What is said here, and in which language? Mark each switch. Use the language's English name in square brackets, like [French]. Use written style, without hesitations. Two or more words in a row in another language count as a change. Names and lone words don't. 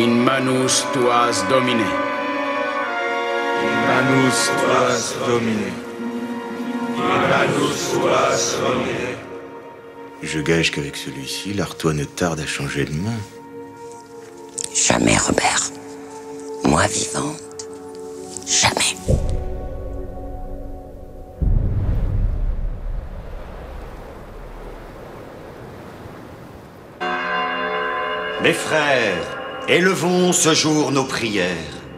[Latin] Manus tuas domine. Manus tuas domine. Manus tuas domine. [French] Je gage qu'avec celui-ci, l'Artois ne tarde à changer de main. Jamais, Robert. Moi vivante, jamais. Mes frères, élevons ce jour nos prières.